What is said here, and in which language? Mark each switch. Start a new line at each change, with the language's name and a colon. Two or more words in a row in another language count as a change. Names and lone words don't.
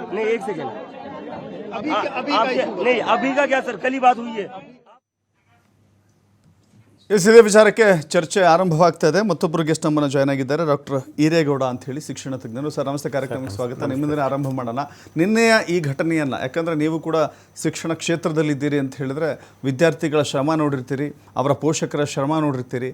Hindi: नहीं, एक सेकेंड, नहीं अभी का क्या सर, कल ही बात हुई है।
Kannada: ಇದೇ ವಿಚಾರಕ್ಕೆ ಚರ್ಚೆ ಆರಂಭವಾಗ್ತಾ ಇದೆ. ಮತ್ತೊಬ್ಬರು ಗೆಸ್ಟ್ ನಮ್ಮನ್ನು ಜಾಯ್ನ್ ಆಗಿದ್ದಾರೆ, ಡಾಕ್ಟರ್ ಈರೇಗೌಡ ಅಂತ ಹೇಳಿ ಶಿಕ್ಷಣ ತಜ್ಞರು. ಸರ್ ನಮಸ್ತೆ, ಕಾರ್ಯಕ್ರಮಕ್ಕೆ ಸ್ವಾಗತ. ನಿಮ್ಮಿಂದಲೇ ಆರಂಭ ಮಾಡೋಣ. ನಿನ್ನೆಯ ಈ ಘಟನೆಯನ್ನು, ಯಾಕಂದರೆ ನೀವು ಕೂಡ ಶಿಕ್ಷಣ ಕ್ಷೇತ್ರದಲ್ಲಿದ್ದೀರಿ ಅಂತ ಹೇಳಿದ್ರೆ ವಿದ್ಯಾರ್ಥಿಗಳ ಶ್ರಮ ನೋಡಿರ್ತೀರಿ, ಅವರ ಪೋಷಕರ ಶ್ರಮ ನೋಡಿರ್ತೀರಿ.